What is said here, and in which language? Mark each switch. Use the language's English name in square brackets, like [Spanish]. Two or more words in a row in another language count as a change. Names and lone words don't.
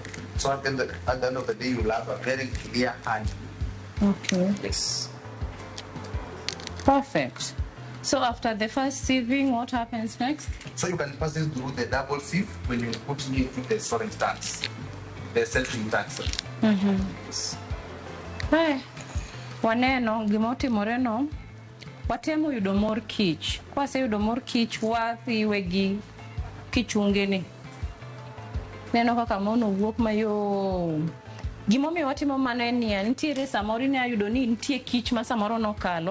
[English] So at the end of the day, you will have a very clear honey. Okay. Yes. Perfect. So after the first sieving, what happens next? So you can pass this through the double sieve when you put it into the storage tanks, the settling tanks. Yes. [Luo (Kenya and Tanzania)] Hey, waneno gimotimore no. Watemo yudo mor kich. Kwase yudo mor kich wathiwe gi kichungeni. Neno kaka mono wuok mayom. Gimomiyo watimo mano en ni nitiere samoro ne ayudo ni nitie kich ma samoro nokalo.